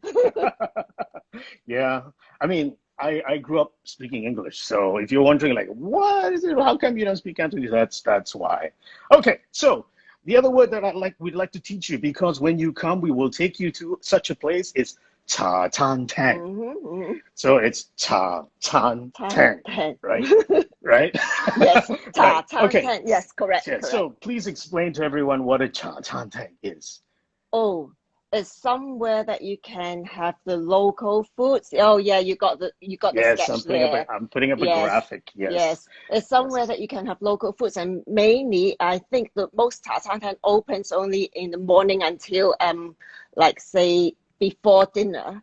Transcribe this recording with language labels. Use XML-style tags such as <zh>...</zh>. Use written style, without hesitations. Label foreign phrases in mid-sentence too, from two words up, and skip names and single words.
<en>Yeah, I mean, I grew up speaking English, so if you're wondering, like, what is it? How come you don't speak Cantonese? That's why. Okay, so the other word that we'd like to teach you because when you come, we will take you to such a place is</en> <yue>cha chan tang.</yue> <en>Mm-hmm. So it's</en> <yue>cha chan Tan, tang, tan.</yue> <en>right? Right? Yes, Right.</en> <yue>ta, tan,</yue> <en>Okay.</en> <yue>tan.</yue> <en>Yes, correct, Yeah, correct. so please explain to everyone what a</en> <yue>cha chan tang</yue> <en>is. Oh, it's somewhere that you can have the local foods. Oh yeah, you got the Yes, sketch there. I'm putting up a Yes, graphic. Yes. yes. It's Yes. somewhere that you can have local foods, and mainly I think the most Tatantan opens only in the morning until like say before dinner.</en>